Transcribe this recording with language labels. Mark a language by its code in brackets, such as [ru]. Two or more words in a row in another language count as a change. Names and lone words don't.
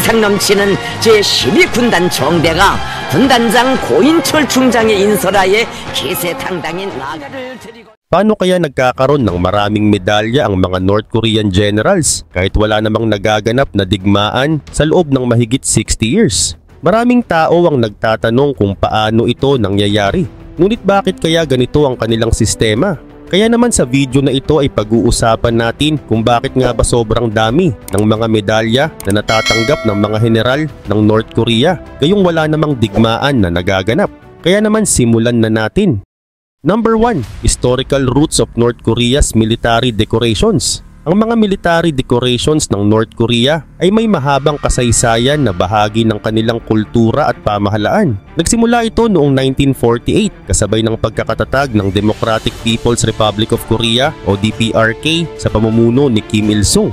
[ko] 인상 넘치는 제12군단 총대가 군단장 고인철 중장의 인솔하에 기세당당인 나가를 드리고. [tl] Paano kaya nagkakaroon ng maraming medalya ang mga [en] North Korean generals [tl] kahit wala namang nagaganap na digmaan sa loob ng mahigit 60 years? Maraming tao ang nagtatanong kung paano ito nangyayari. Ngunit bakit kaya ganito ang kanilang sistema? Kaya naman sa video na ito ay pag-uusapan natin kung bakit nga ba sobrang dami ng mga medalya na natatanggap ng mga general ng North Korea gayong wala namang digmaan na nagaganap. Kaya naman simulan na natin. [en] Number 1. Historical roots of North Korea's military decorations. [tl] Ang mga [en] military decorations [tl] ng North Korea ay may mahabang kasaysayan na bahagi ng kanilang kultura at pamahalaan. Nagsimula ito noong 1948 kasabay ng pagkakatatag ng Democratic People's Republic of Korea o DPRK sa pamumuno ni Kim Il-sung.